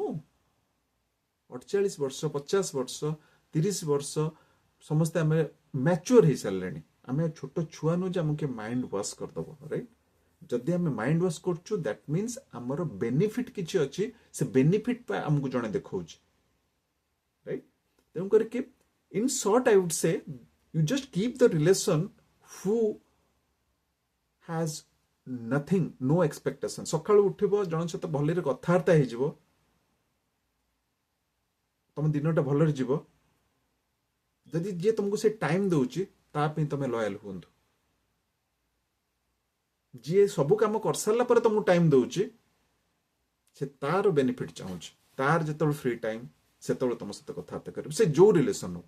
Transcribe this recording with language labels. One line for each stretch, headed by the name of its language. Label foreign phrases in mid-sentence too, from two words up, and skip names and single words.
Odia: 48 ବର୍ଷ, 50 ବର୍ଷ, 30 ବର୍ଷ ସମସ୍ତେ ଆମେ ମ୍ୟାଚୁଅର ହେଇସାରିଲେଣି। ଆମେ ଛୋଟ ଛୁଆ ନୁହେଁ ଯେ ଆମକୁ
English: mind wash
Odia: କରିଦେବ, ରାଇଟ୍? ଯଦି ଆମେ
English: mind wash
Odia: କରୁଛୁ
English: that means
Odia: ଆମର ବେନିଫିଟ୍ କିଛି ଅଛି, ସେ ବେନିଫିଟ୍ ଆମକୁ ଜଣେ ଦେଖଉଛି, ରାଇଟ୍? ତେଣୁ କରିକି
English: in short I would say you just keep the relation who has nothing, no expectation।
Odia: ସକାଳୁ ଉଠିବ, ଜଣଙ୍କ ସହିତ ଭଲରେ କଥାବାର୍ତ୍ତା ହେଇଯିବ, ତମ ଦିନଟା ଭଲରେ ଯିବ। ଯଦି ଯିଏ ତମକୁ ସେ ଟାଇମ ଦଉଛି ତା ପାଇଁ ତମେ ଲୟାଲ ହୁଅନ୍ତୁ। ଯିଏ ସବୁ କାମ କରିସାରିଲା ପରେ ତମକୁ ଟାଇମ ଦଉଛି, ସେ ତାର ବେନିଫିଟ ଚାହୁଁଛି, ତାର ଯେତେବେଳେ
English: free time
Odia: ସେତେବେଳେ ତମ ସହିତ କଥାବାର୍ତ୍ତା କରିବ, ସେ ଯୋଉ ରିଲେସନ ହଉ।